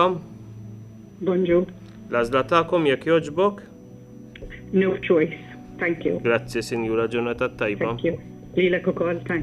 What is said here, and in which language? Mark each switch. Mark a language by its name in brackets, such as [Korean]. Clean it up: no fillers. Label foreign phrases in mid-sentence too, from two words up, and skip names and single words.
[Maltese] Bonġu. L-għażla tagħkom jekk jogħġbok. [English] No choice. Thank you. [Maltese] Grazzi, Sinjura, ġurnata tajba. [English] Thank you. [Maltese] Lilek ukoll, [English] thanks.